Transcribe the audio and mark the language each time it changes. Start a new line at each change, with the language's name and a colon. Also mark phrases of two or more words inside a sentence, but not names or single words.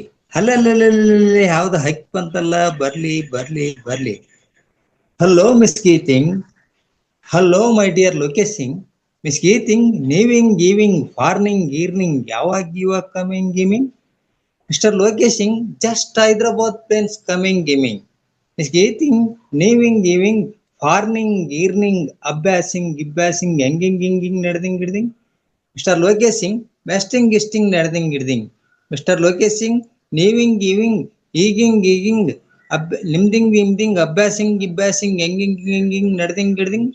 Kannada: ಅಲ್ಲಲ್ಲಿ ಯಾವ್ದು ಹೈಕ್ ಬಂತಲ್ಲ, ಬರ್ಲಿ ಬರ್ಲಿ ಬರ್ಲಿ.
English: Hello Miss Geething, hello my dear Lokesh Singh.
Kannada: ಮಿಸ್ ಗೀತಿಂಗ್, ನೀವಿಂಗ್ ಗೀವಿಂಗ್ ಫಾರ್ನಿಂಗ್ ಗೀರ್ನಿಂಗ್, ಯಾವಾಗ ಕಮಿಂಗ್ ಗಿಮಿಂಗ್.
English: Mister Lokesh Singh, just Hyderabad plains coming gimming.
Kannada: ಮಿಸ್ ಗೀತಿಂಗ್, ನೀವಿಂಗ್ ಗೀವಿಂಗ್ ಫಾರ್ನಿಂಗ್ ಗೀರ್ನಿಂಗ್, ಅಭ್ಯಾಸಿಂಗ್ ಗಿಬ್ಯಾಸಿಂಗ್, ಹೆಂಗಿಂಗ್ ನಡೆದಿಂಗ್ ಗಿಡ್ದಿಂಗ್. ಮಿಸ್ಟರ್ ಲೋಕೇಶ್ ಸಿಂಗ್, ವೆಸ್ಟಿಂಗ್ ಗಿಸ್ಟಿಂಗ್ ನಡೆದಿಂಗ್ ಗಿಡ್ದಿಂಗ್. ಮಿಸ್ಟರ್ ಲೋಕೇಶ್ ಸಿಂಗ್, ನೀವಿಂಗ್ ಗೀವಿಂಗ್ ಈಗಿಂಗ್ ನಿಮ್ದಿಂಗ್ ವಿಮ್ದಿಂಗ್, ಅಭ್ಯಾಸಿಂಗ್ ಗಿಬ್ಯಾಸಿಂಗ್, ಹೆಂಗಿಂಗ್ ನಡೆದಿಂಗ್ ಗಿಡ್ದಿಂಗ್.